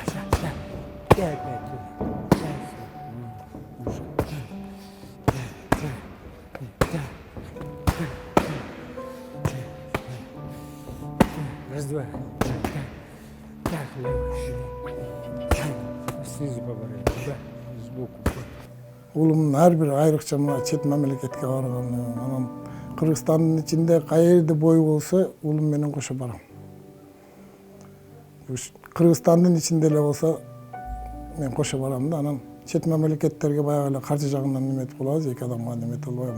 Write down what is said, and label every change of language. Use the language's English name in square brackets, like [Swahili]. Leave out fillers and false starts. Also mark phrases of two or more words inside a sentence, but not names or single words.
[Russian] И опять туда. Раз, два. Так, лево. Снизу поворот. Да, сбоку. [Kyrgyz] Улумдун ар бир айрыкча мына чет мамлекетке барганы, анан Кыргызстандын ичинде каерде бой болсо улум менен кошо барам. Кыргызстандын ичинде эле болсо мен кошо барам да, анан чет мамлекеттерге баягы эле каржы жагынан неметип калабыз, эки адамга немете албайм.